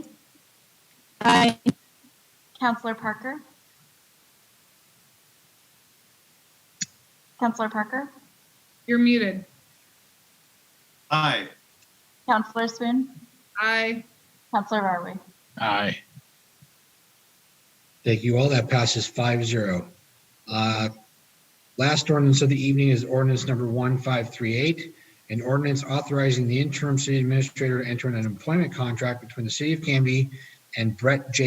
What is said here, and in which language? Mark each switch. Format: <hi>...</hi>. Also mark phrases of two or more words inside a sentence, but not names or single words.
<en>Aye. Councilor Parker, Councilor Parker, You're muted. Aye. Councilor Spoon, Aye. Councilor Varwig. Aye. Thank you all. That passes 5-0. Last ordinance of the evening is ordinance number 1538, an ordinance authorizing the interim city administrator to enter an employment contract between the city of Canby and Brett J.</en>